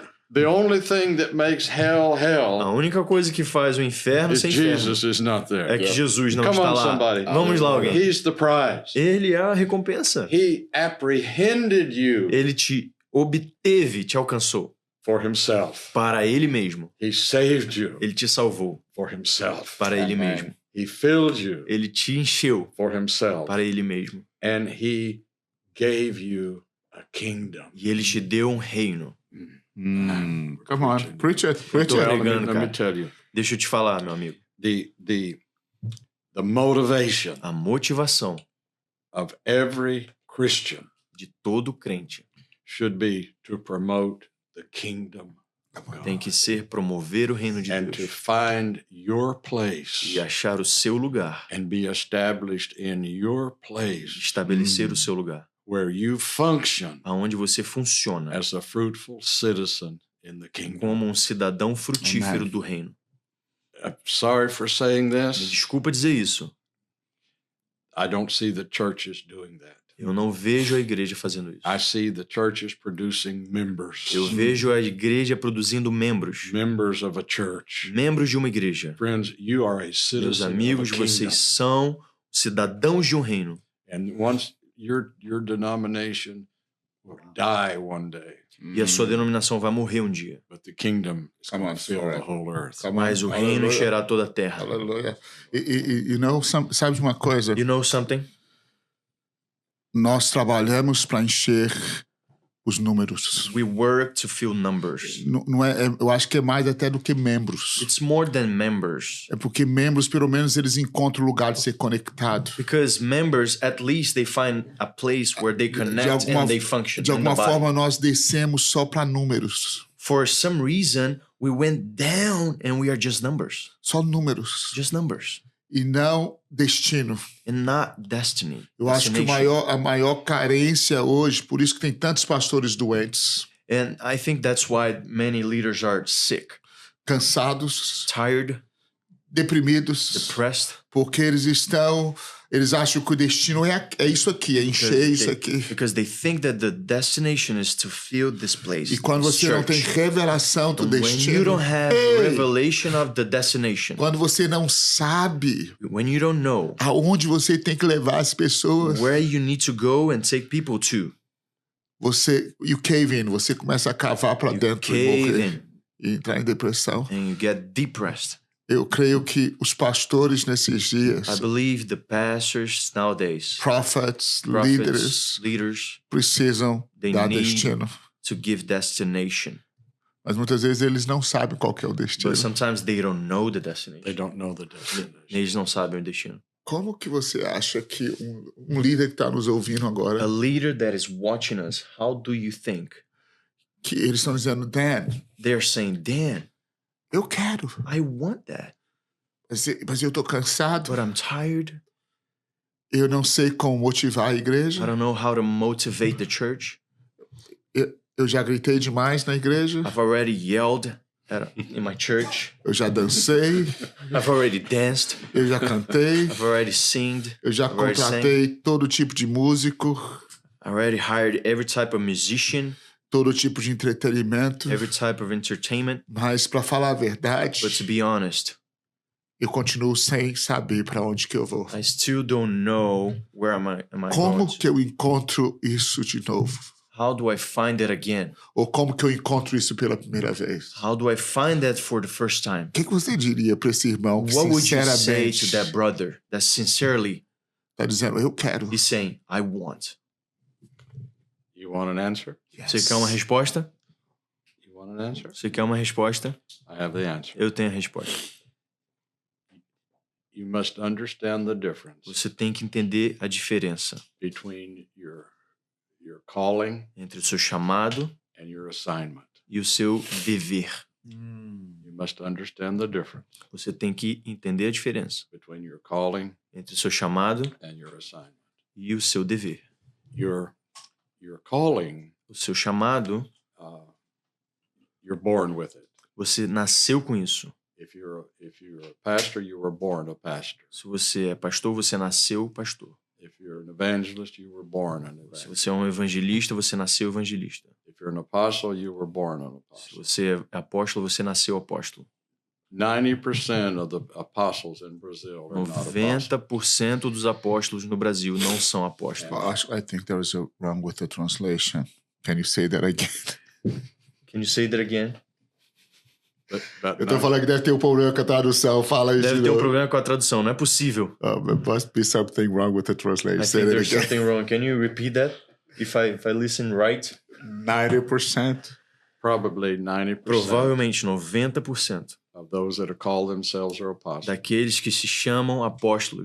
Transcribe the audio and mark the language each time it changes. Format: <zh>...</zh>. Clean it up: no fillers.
<en>The only thing that makes hell hell.</en> <pt>A única coisa que faz o inferno ser inferno</pt> <en>Jesus is not there.</en> <pt>É que Jesus não está lá.</pt> <en>Somebody.</en> <pt>Vamos lá, alguém.</pt> <en>He's the prize.</en> <pt>Ele é a recompensa.</pt> <en>He apprehended you.</en> <pt>Ele te obteve, te alcançou.</pt> <en>For himself.</en> <pt>Para ele mesmo.</pt> <en>He saved you.</en> <pt>Ele te salvou.</pt> <en>For himself.</en> <pt>Para ele mesmo.</pt> <en>He filled you.</en> <pt>Ele te encheu.</pt> <en>For himself.</en> <pt>Para ele mesmo.</pt> <en>And he gave you a kingdom.</en> <pt>E ele te deu um reino.</pt> <en>Come on, preach it. Let me tell you.</en> <pt>Deixa eu te falar, meu amigo.</pt> <en>The motivation.</en> <pt>A motivação</pt> <en>of every Christian.</en> <pt>De todo crente.</pt> <en>Should be to promote the kingdom.</en> <pt>Tem que ser promover o reino de Deus.</pt> <en>To find your place.</en> <pt>E achar o seu lugar.</pt> <en>And be established in your place.</en> <pt>Estabelecer o seu lugar.</pt> <en>Where you function.</en> <pt>Aonde você funciona.</pt> <en>As a fruitful citizen in the kingdom.</en> <pt>Como um cidadão frutífero do reino.</pt> <en>I'm sorry for saying this.</en> <pt>Me desculpa dizer isso.</pt> <en>I don't see the churches doing that.</en> <pt>Eu não vejo a igreja fazendo isso.</pt> <en>I see the churches producing members.</en> <pt>Eu vejo a igreja produzindo membros.</pt> <en>Members of a church.</en> <pt>Membros de uma igreja.</pt> <en>Friends, you are a citizen.</en> <pt>Meus amigos, vocês são cidadãos de um reino.</pt> <en>And once your denomination will die one day.</en> <pt>E a sua denominação vai morrer um dia.</pt> <en>But the kingdom is going to fill the whole earth.</en> <pt>Mas o reino encherá toda a terra. Aleluia.</pt> <en>You know,</en> <pt>sabe uma coisa?</pt> <en>You know something?</en> <pt>Nós trabalhamos para encher os números.</pt> <en>We work to fill numbers.</en> <pt>Não eu acho que é mais até do que membros.</pt> <en>It's more than members.</en> <pt>É porque membros, pelo menos, eles encontram lugar de ser conectado.</pt> <en>Because members, at least, they find a place where they connect and they function.</en> <pt>De alguma forma, nós descemos só para números.</pt> <en>For some reason, we went down and we are just numbers.</en> <pt>Só números.</pt> <en>Just numbers.</en> <pt>E não destino.</pt> <en>And not destiny.</en> <pt>Eu acho que a maior carência hoje, por isso que tem tantos pastores doentes.</pt> <en>And I think that's why many leaders are sick.</en> <pt>Cansados.</pt> <en>Tired.</en> <pt>Deprimidos.</pt> <en>Depressed.</en> <pt>Porque eles acham que o destino é isso aqui, é encher isso aqui.</pt> <en>Because they think that the destination is to fill this place.</en> <pt>E quando você não tem revelação do destino,</pt> <en>when you don't have revelation of the destination,</en> <pt>quando você não sabe,</pt> <en>when you don't know,</en> <pt>aonde você tem que levar as pessoas,</pt> <en>where you need to go and take people to, you cave in,</en> <pt>você começa a cavar para dentro e morrer, e entrar em depressão.</pt> <en>And you get depressed.</en> <pt>Eu creio que os pastores nesses dias,</pt> <en>I believe the pastors nowadays,</en> <pt>prophets, líderes, precisam dar destino.</pt> <en>To give destination.</en> <pt>Mas muitas vezes eles não sabem qual que é o destino.</pt> <en>But sometimes they don't know the destination. They don't know the destination.</en> <pt>Eles não sabem o destino. Como que você acha que um líder que está nos ouvindo agora,</pt> <en>a leader that is watching us, how do you think?</en> <pt>Que eles estão dizendo, Dan.</pt> <en>They're saying, Dan.</en> <pt>Eu quero.</pt> <en>I want that.</en> <pt>Mas eu tô cansado.</pt> <en>But I'm tired.</en> <pt>Eu não sei como motivar a igreja.</pt> <en>I don't know how to motivate the church.</en> <pt>Eu já gritei demais na igreja.</pt> <en>I've already yelled in my church.</en> <pt>Eu já dancei.</pt> <en>I've already danced.</en> <pt>Eu já cantei.</pt> <en>I've already singed.</en> <pt>Eu já contratei todo tipo de músico.</pt> <en>I already hired every type of musician.</en> <pt>Todo tipo de entretenimento.</pt> <en>Every type of entertainment.</en> <pt>Mas para falar a verdade,</pt> <en>but to be honest,</en> <pt>Eu continuo sem saber para onde que eu vou.</pt> <en>I still don't know where am I</en> <pt>Como</pt> <en>going to.</en> <pt>que eu encontro isso de novo?</pt> <en>How do I find it again?</en> <pt>Ou como que eu encontro isso pela primeira vez?</pt> <en>How do I find that for the first time?</en> <pt>O que você diria para esse irmão que</pt> <en>What would you say</en> <pt>sinceramente</pt> <en>to that brother that sincerely</en> <pt>está dizendo, eu quero?</pt> <en>is saying, I want? You want an answer? Yes.</en> <pt>Você quer uma resposta?</pt> <en>You want an answer?</en> <pt>Você quer uma resposta?</pt> <en>I have the answer.</en> <pt>Eu tenho a resposta.</pt> <en>You must understand the difference</en> <pt>Você tem que entender a diferença</pt> <en>between your calling</en> <pt>entre o seu chamado</pt> <en>and your assignment.</en> <pt>e o seu dever.</pt> <en>You must understand the difference</en> <pt>Você tem que entender a diferença</pt> <en>between your calling</en> <pt>entre o seu chamado</pt> <en>and your assignment.</en> <pt>e o seu dever.</pt> <en>Your calling,</en> <pt>O seu chamado,</pt> <en>you're born with it.</en> <pt>você nasceu com isso.</pt> <en>If you're a pastor, you were born a pastor.</en> <pt>Se você é pastor, você nasceu pastor.</pt> <en>If you're an evangelist, you were born an evangelist.</en> <pt>Se você é um evangelista, você nasceu evangelista.</pt> <en>If you're an apostle, you were born an</en> <pt>Se</pt> <en>apostle.</en> <pt>você é apóstolo, você nasceu apóstolo.</pt> <en>90% of the apostles in Brazil are not apostles.</en> <pt>90% dos apóstolos no Brasil não são apóstolos.</pt> <en>I think there was a wrong with the translation. Can you say that again? Can you say that again?</en> <pt>Eu tô falando que deve ter um problema com a tradução. Fala isso. Deve ter um problema com a tradução, não é possível.</pt> <en>There must be something wrong with the translation. I think there's something wrong. Can you repeat that? If I listen right? 90%. Probably 90%.</en> <pt>Provavelmente 90%</pt> <en>of those that call themselves are apostles.</en> <pt>Daqueles que se chamam apóstolos.</pt>